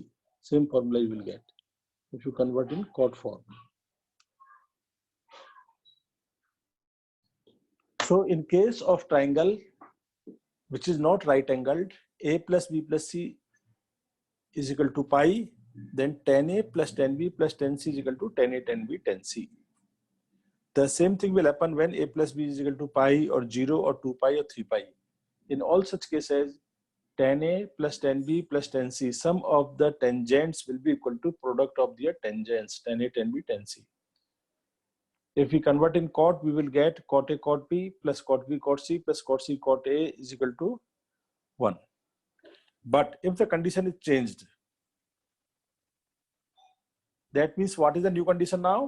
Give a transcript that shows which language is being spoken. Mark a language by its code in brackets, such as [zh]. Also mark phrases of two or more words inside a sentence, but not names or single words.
[en] Same formula you will get if you convert in cot form. So in case of triangle which is not right angled, A plus B plus C is equal to pi, then tan A plus tan B plus tan C is equal to tan A, tan B, tan C. The same thing will happen when A plus B is equal to pi or 0 or 2 pi or 3 pi. In all such cases, tan A plus tan B plus tan C, sum of the tangents will be equal to product of their tangents, tan A, tan B, tan C. If we convert in cot, we will get cot A, cot B plus cot B, cot C plus cot C, cot A is equal to 1. But if the condition is changed, that means what is the new condition now?